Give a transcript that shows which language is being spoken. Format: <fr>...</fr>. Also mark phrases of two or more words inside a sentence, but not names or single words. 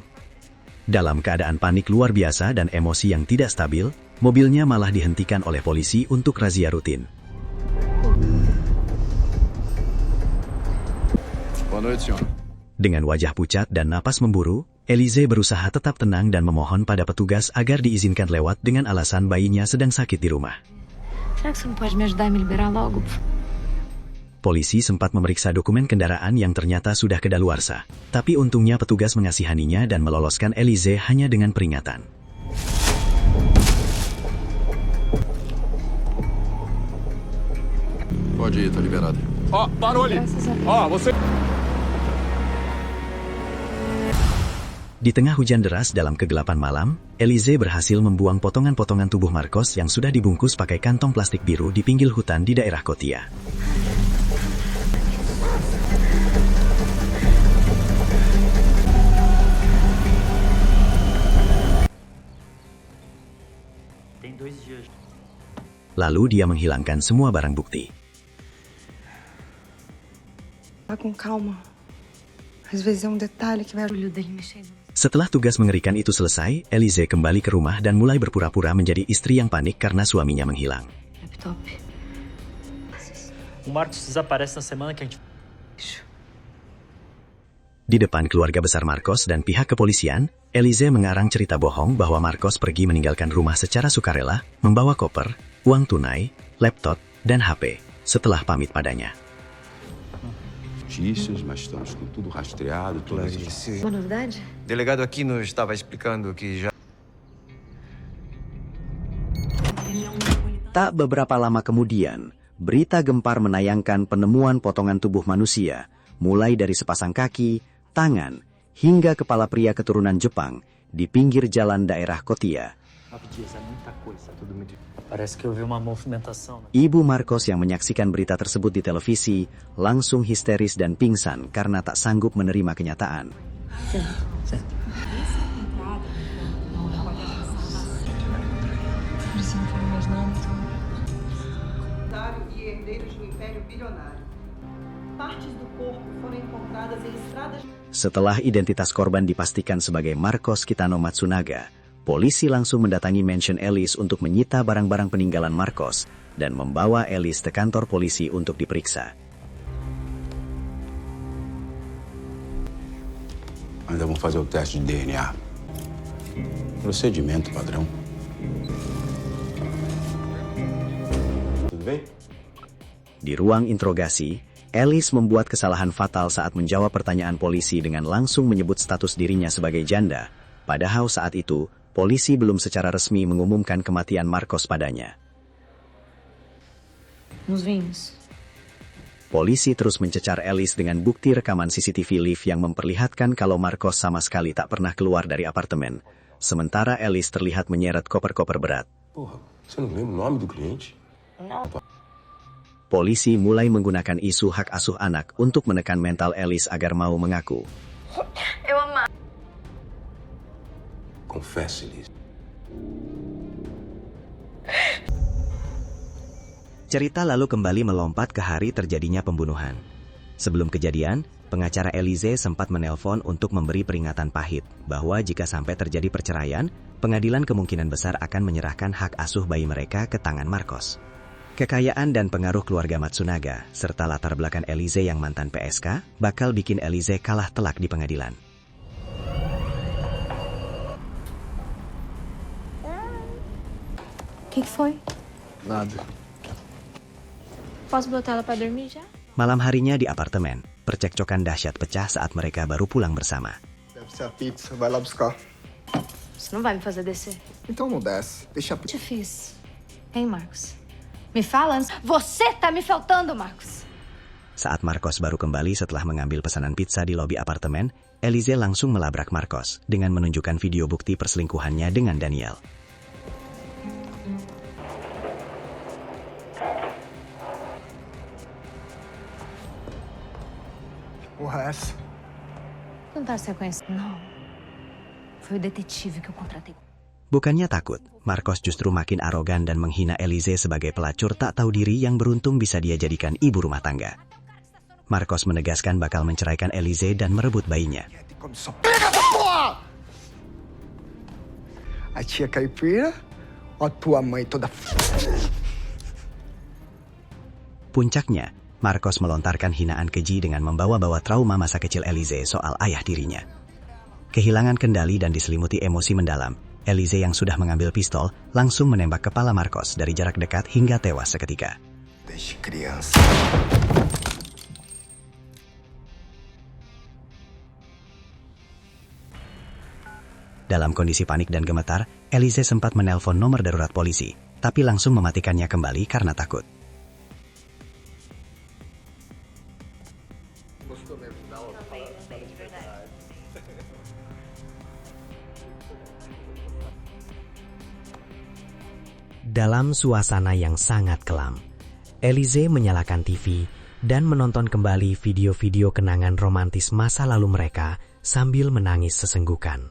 <id>Dalam keadaan panik luar biasa dan emosi yang tidak stabil, mobilnya malah dihentikan oleh polisi untuk razia rutin. Dengan wajah pucat dan napas memburu, Elize berusaha tetap tenang dan memohon pada petugas agar diizinkan lewat dengan alasan bayinya sedang sakit di rumah.</id> <pt>Será que você não pode me ajudar a me liberar logo?</pt> <id>Polisi sempat memeriksa dokumen kendaraan yang ternyata sudah kedaluarsa, tapi untungnya petugas mengasihaninya dan meloloskan Elize hanya dengan peringatan.</id> <pt>Pode ir, tá liberado. Ó, parou ali. Ó, você...</pt> <id>Di tengah hujan deras dalam kegelapan malam, Elize berhasil membuang potongan-potongan tubuh Marcos yang sudah dibungkus pakai kantong plastik biru di pinggir hutan di daerah Kotia. Lalu dia menghilangkan semua barang bukti.</id> <pt>Com calma. Às vezes é detalhe que vai...</pt> <id>Setelah tugas mengerikan itu selesai, Elize kembali ke rumah dan mulai berpura-pura menjadi istri yang panik karena suaminya menghilang.</id> <pt>O Marcos desaparece na semana que a gente...</pt> <id>Di depan keluarga besar Marcos dan pihak kepolisian, Elize mengarang cerita bohong bahwa Marcos pergi meninggalkan rumah secara sukarela, membawa koper, uang tunai, laptop, dan HP, setelah pamit padanya.</id> <pt>Notícias, mas estamos com tudo rastreado, todas as... Uma novidade? Delegado aqui nos estava explicando que já...</pt> <id>Tak beberapa lama kemudian, berita gempar menayangkan penemuan potongan tubuh manusia, mulai dari sepasang kaki, tangan, hingga kepala pria keturunan Jepang di pinggir jalan daerah Kotia.</id> <pt>Parece que eu vi uma movimentação.</pt> <id>Ibu Marcos yang menyaksikan berita tersebut di televisi langsung histeris dan pingsan karena tak sanggup menerima kenyataan. Setelah identitas korban dipastikan sebagai Marcos Kitano Matsunaga, polisi langsung mendatangi mansion Ellis untuk menyita barang-barang peninggalan Marcos dan membawa Ellis ke kantor polisi untuk diperiksa.</id> <pt>Ainda vamos fazer o teste de DNA. Procedimento padrão. Tudo bem?</pt> <id>Di ruang interogasi, Ellis membuat kesalahan fatal saat menjawab pertanyaan polisi dengan langsung menyebut status dirinya sebagai janda, padahal saat itu, polisi belum secara resmi mengumumkan kematian Marcos padanya.</id> <pt>Nos vimos.</pt> <id>Polisi terus mencecar Ellis dengan bukti rekaman CCTV live yang memperlihatkan kalau Marcos sama sekali tak pernah keluar dari apartemen, sementara Ellis terlihat menyeret koper-koper berat.</id> <pt>Porra, você não lembra o nome do cliente?</pt> <id>Polisi mulai menggunakan isu hak asuh anak untuk menekan mental Ellis agar mau mengaku.</id> <pt>Confesse, Liz.</pt> <id>Cerita lalu kembali melompat ke hari terjadinya pembunuhan. Sebelum kejadian, pengacara Elize sempat menelpon untuk memberi peringatan pahit bahwa jika sampai terjadi perceraian, pengadilan kemungkinan besar akan menyerahkan hak asuh bayi mereka ke tangan Marcos. Kekayaan dan pengaruh keluarga Matsunaga, serta latar belakang Elize yang mantan PSK, bakal bikin Elize kalah telak di pengadilan.</id> <pt>O que foi? Nada. Posso botar ela pra dormir já?</pt> <id>Malam harinya di apartemen, percekcokan dahsyat pecah saat mereka baru pulang bersama.</id> <pt>Deve ser a pizza. Vai lá buscar. Você não vai me fazer descer. Então não desce. Deixa a O que pizza. eu fiz? Hein, Marcos? Me fala antes. Você tá me faltando, Marcos.</pt> <id>Saat Marcos baru kembali setelah mengambil pesanan pizza di lobi apartemen, Elise langsung melabrak Marcos dengan menunjukkan video bukti perselingkuhannya dengan Daniel. Wes.</id> <pt>Não tá sequência, não. Foi o detetive que eu contratei.</pt> <id>Bukannya takut, Marcos justru makin arogan dan menghina Elise sebagai pelacur tak tahu diri yang beruntung bisa dia jadikan ibu rumah tangga. Marcos menegaskan bakal menceraikan Elise dan merebut bayinya.</id> <pt>A tia caipira ou a tua mãe toda...</pt> <id>Puncaknya, Marcos melontarkan hinaan keji dengan membawa-bawa trauma masa kecil Elise soal ayah dirinya. Kehilangan kendali dan diselimuti emosi mendalam, Elise yang sudah mengambil pistol langsung menembak kepala Marcos dari jarak dekat hingga tewas seketika.</id> <pt>Desde criança.</pt> <id>Dalam kondisi panik dan gemetar, Elise sempat menelpon nomor darurat polisi, tapi langsung mematikannya kembali karena takut. Dalam suasana yang sangat kelam, Elise menyalakan TV dan menonton kembali video-video kenangan romantis masa lalu mereka sambil menangis sesenggukan.</id>